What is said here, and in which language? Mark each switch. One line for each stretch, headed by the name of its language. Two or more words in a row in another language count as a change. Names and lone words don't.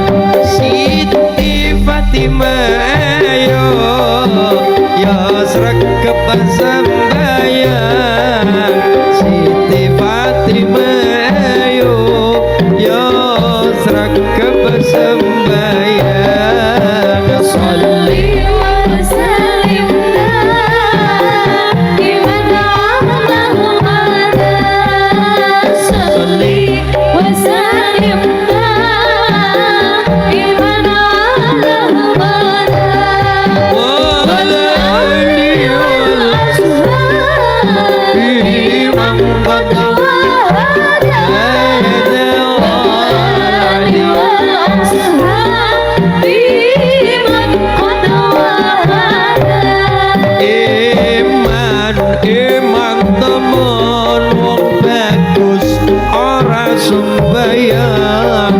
Javanese: Siti Fatimah ayo ya sregep sembayang. Siti Fatimah ayo ya sregep sembayang.
Arabic: Sholli وسلم دائما على محمد صلي وسلم دائما على محمد والآل والأصحاب من قد
Javanese: Iman temen wong bagus ora sembayang.